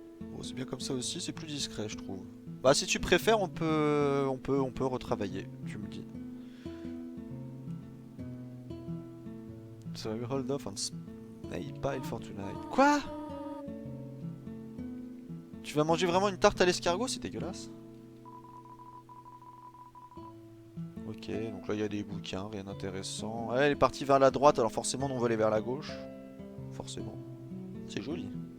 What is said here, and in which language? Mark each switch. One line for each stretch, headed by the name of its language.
French: Bon, c'est bien comme ça aussi, c'est plus discret, je trouve. Bah, si tu préfères, on peut retravailler, tu me dis.
English: So we hold off on snail pie for tonight.
French: Quoi? Tu vas manger vraiment une tarte à l'escargot? C'est dégueulasse. Ok, donc là il y a des bouquins, rien d'intéressant. Elle est partie vers la droite, alors forcément nous, on va aller vers la gauche. Forcément. C'est joli.